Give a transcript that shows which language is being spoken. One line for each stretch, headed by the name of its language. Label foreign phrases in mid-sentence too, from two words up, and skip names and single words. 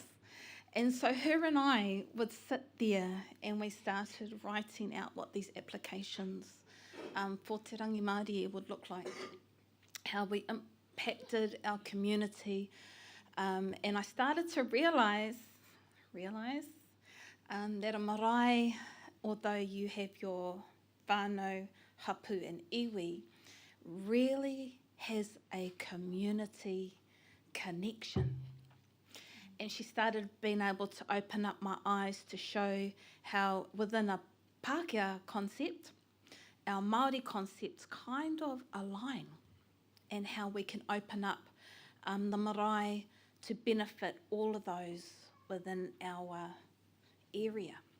English: And so her and I would sit there and we started writing out what these applications for Te Rangi Māori would look like, how we impacted our community. And I started to realise that a marae, although you have your
Māori: whānau, hapu
English: and iwi, really has a community connection. And she started being able to open up my eyes to show how within a Pākehā concept, our Māori concepts kind of align, and how we can open up the marae to benefit all of those within our area.